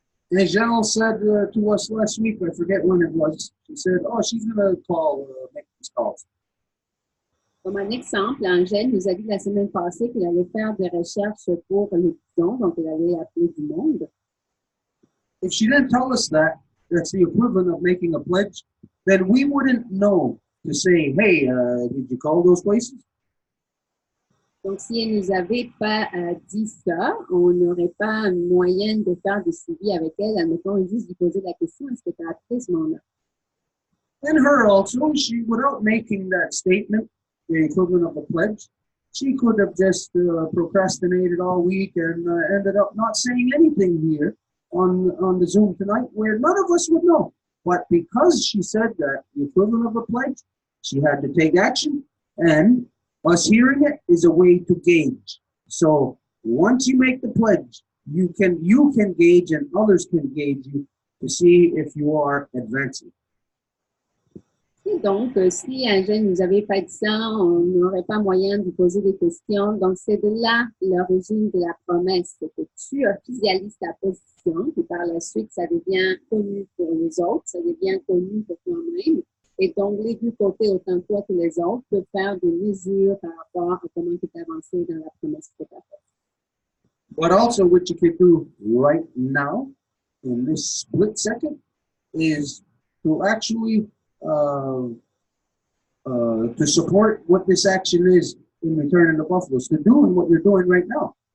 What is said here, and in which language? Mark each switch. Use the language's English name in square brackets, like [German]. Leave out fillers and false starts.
[English] And Janelle said to us last week, I forget when it was, she said, oh, she's going to call, make these calls. [French] Comme un exemple, Angèle nous a dit la semaine passée qu'elle allait faire des recherches pour les bisons, donc elle allait appeler du monde. [English] If she didn't tell us that, that's the equivalent of making a pledge, then we wouldn't know to say, hey, did you call those places? [French] Donc, si elle ne nous avait pas dit ça, on n'aurait pas un moyen de faire des suivis avec elle. Admettons, juste lui poser la question, est-ce que tu as appelé ce nom-là? [English] And her also, she, without making that statement, the equivalent of a pledge, she could have just procrastinated all week and ended up not saying anything here on the Zoom tonight, where none of us would know. But because she said that, the equivalent of a pledge, she had to take action, and us hearing it is a way to gauge. So once you make the pledge, you can gauge and others can gauge you to see if you are advancing. [French] Et donc, si un jeune ne nous avait pas dit ça, on n'aurait pas moyen de lui poser des questions. Donc, c'est de là l'origine de la promesse, c'est que tu officialises ta position, puis par la suite, ça devient connu pour les autres, ça devient connu pour toi-même. Et donc, les deux côtés, autant toi que les autres, peuvent faire des mesures par rapport à comment tu es avancé dans la promesse que tu as faite. [English] But also what you can do right now, in this split second, is to actually to support what this action is in returning the buffaloes, to doing what you're doing right now.